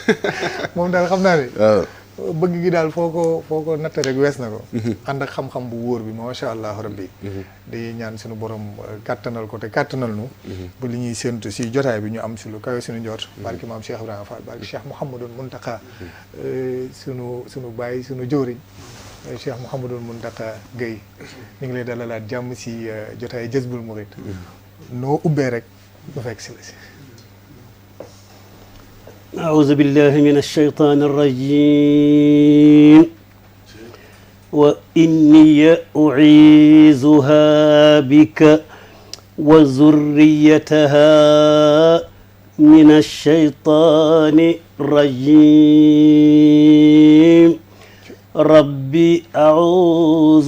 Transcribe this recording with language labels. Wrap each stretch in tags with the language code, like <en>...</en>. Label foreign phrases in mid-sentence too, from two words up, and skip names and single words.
<wo>moom daal xam naa ne bëgg gi daal foo ko natt rek wees na ko ànd ak xam-xam bu wóor bi</wo> <ar>ما شاء الله ربي</ar> <wo>di ñaan suñu borom kàttanal ko te kàttanal nu bu li ñuy séntu si jotaay bi ñu am si lu kawe suñu njort barki maam Cheikh Ibrahima Fall barki Cheikh Mouhamadou Mountakha sunu bàyyi sunu jëwriñ Cheikh Mouhamadou Mountakha Guèye ñu ngi lay dalalaat jàmm si jotaay Jazboul Mouride noo ubbee rek ba fekk si la si</wo> <ar>أعوذ بالله من الشيطان الرجيم وإني أعيذها بك وذريتها من الشيطان الرجيم ربي أعوذ</ar>